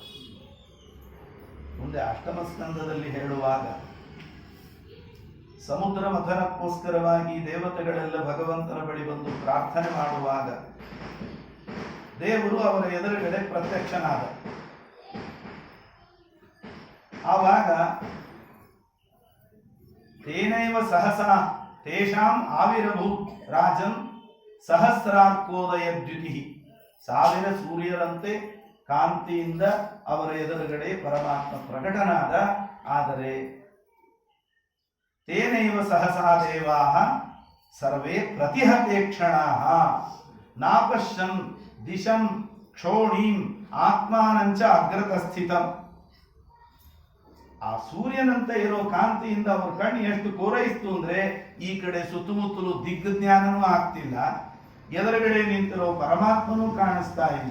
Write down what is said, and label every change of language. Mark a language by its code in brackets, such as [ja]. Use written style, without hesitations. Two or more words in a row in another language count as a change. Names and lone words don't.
[kn] ಮುಂದೆ ಅಷ್ಟಮ ಸ್ಕಂದದಲ್ಲಿ ಹೇಳುವಾಗ ಸಮುದ್ರ ಮಥನಕ್ಕೋಸ್ಕರವಾಗಿ ದೇವತೆಗಳೆಲ್ಲ ಭಗವಂತನ ಬಳಿ ಬಂದು ಪ್ರಾರ್ಥನೆ ಮಾಡುವಾಗ ದೇವರು ಅವರ ಎದುರುಗಡೆ ಪ್ರತ್ಯಕ್ಷನಾದ. ಆವಾಗ [sa] ತೇನೈವ ಸಹಸಾ ತೇಷಾಂ ಆವಿರಭೂತ್ ರಾಜನ್ ಸಹಸ್ರಾರ್ಕೋದಯ ದ್ಯುತಿ, [kn] 1000 ಸೂರ್ಯರಂತೆ ಕಾಂತಿಯಿಂದ ಅವರ ಎದುರುಗಡೆ ಪರಮಾತ್ಮ ಪ್ರಕಟನಾದ. [sa] ಆದರೆ ತೇನೈವ ಸಹಸಾ ದೇವಾಃ ಸರ್ವೇ ಪ್ರತಿಹತೇಕ್ಷಣಾಃ ನಾಪಶ್ಯನ್ ದಿಶಂ ಕ್ಷೋಣೀಂ ಆತ್ಮಾನಂಚ ಅಗ್ರತಸ್ಥಿತಂ. [kn] ಆ ಸೂರ್ಯನಂತೆ ಇರೋ ಕಾಂತಿಯಿಂದ ಅವ್ರ ಕಣ್ಣು ಎಷ್ಟು ಕೋರೈಸ್ತು ಅಂದ್ರೆ ಈ ಕಡೆ ಸುತ್ತಮುತ್ತಲು ದಿಗ್ಜ್ಞಾನನೂ ಆಗ್ತಿಲ್ಲ, ಎದುರುಗಡೆ ನಿಂತಿರೋ ಪರಮಾತ್ಮನೂ ಕಾಣಿಸ್ತಾ ಇಲ್ಲ.